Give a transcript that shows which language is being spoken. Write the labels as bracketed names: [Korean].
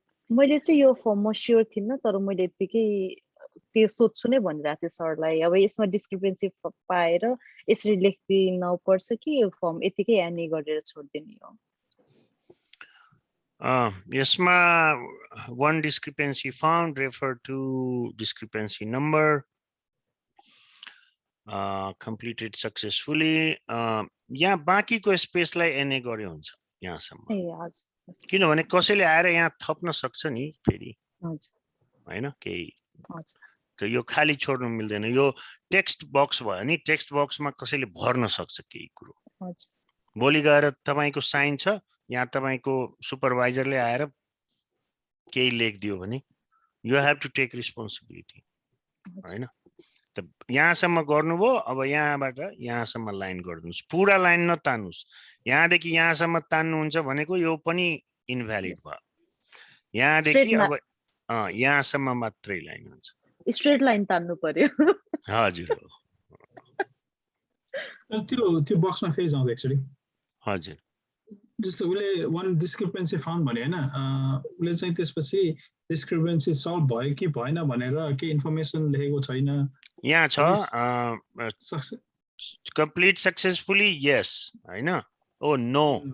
[Nepali] मैले चाहिँ यो फर्ममा स्योर थिइनँ, तर मैले यतिकै त्यो सोध्छु नै भनिरहेको थिएँ सरलाई। अब यसमा डिस्क्रिपेन्सी पाएर यसरी लेख्दिन पर्छ कि यो फर्म यतिकै एनी गरेर छोड्दिने हो? यसमा [English] one discrepancy found, refer to discrepancy number, completed successfully. [Nepali] यहाँ बाँकीको स्पेसलाई एनए गर्यो हुन्छ यहाँसम्म, ए हजुर किनभने कसैले आएर यहाँ थप्न सक्छ नि फेरि हजुर हैन, केही हजुर त यो खाली छोड्नु मिल्दैन। यो टेक्स्ट बक्स भयो नि, टेक्स्ट बक्समा कसैले भर्न सक्छ केही कुरो। हजुर भोलि गएर तपाईको साइन छ, यहाँ तपाईको सुपरभाइजरले आएर केही लेखिदियो भने [English] you have to take responsibility [Nepali] हैन। त यहाँसम्म गर्नुभयो, अब यहाँबाट यहाँसम्म लाइन गरिदिनुस्, पुरा लाइन नतान्नुस्। यहाँदेखि यहाँसम्म तान्नुहुन्छ भनेको यो पनि इनभ्यालिड भयो। यहाँदेखि अब यहाँसम्म मात्रै लाइन हुन्छ, स्ट्रेट लाइन तान्नु पर्यो। हजुर त्यो बक्समा फेरि जाउँछ एक्चुअली। हजुर। जस्तो उसले [English] one discrepancy found [Nepali] भने होइन उसले चाहिँ त्यसपछि डिस्क्रिपेन्सी सल्भ भयो कि भएन भनेर के इन्फर्मेसन लेखेको छैन यहाँ छ सक्छ [English] complete successfully यस [Nepali] हैन [English] oh no